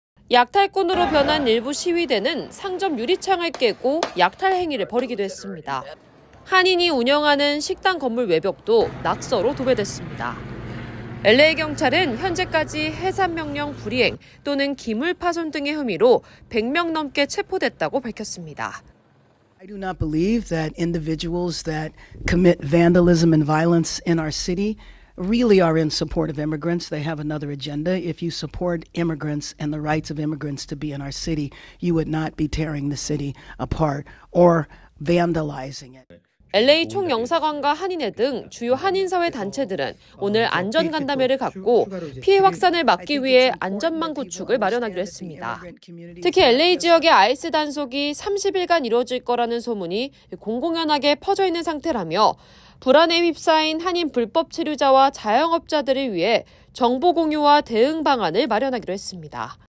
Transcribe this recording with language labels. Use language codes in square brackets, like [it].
[ko] 약탈꾼으로 변한 일부 시위대는 상점 유리창을 깨고 약탈 행위를 벌이기도 했습니다. 한인이 운영하는 식당 건물 외벽도 낙서로 도배됐습니다. LA 경찰은 현재까지 해산 명령 불이행 또는 기물 파손 등의 혐의로 100명 넘게 체포됐다고 밝혔습니다. [en] I do not believe that individuals that commit vandalism and violence in our city really are in support of immigrants. They have another agenda. If you support immigrants and the rights of immigrants to be in our city, you would not be tearing the city apart or vandalizing it. [ko] LA 총영사관과 한인회 등 주요 한인사회 단체들은 오늘 안전간담회를 갖고 피해 확산을 막기 위해 안전망 구축을 마련하기로 했습니다. 특히 LA 지역의 아이스 단속이 30일간 이루어질 거라는 소문이 공공연하게 퍼져 있는 상태라며 불안에 휩싸인 한인 불법 체류자와 자영업자들을 위해 정보 공유와 대응 방안을 마련하기로 했습니다.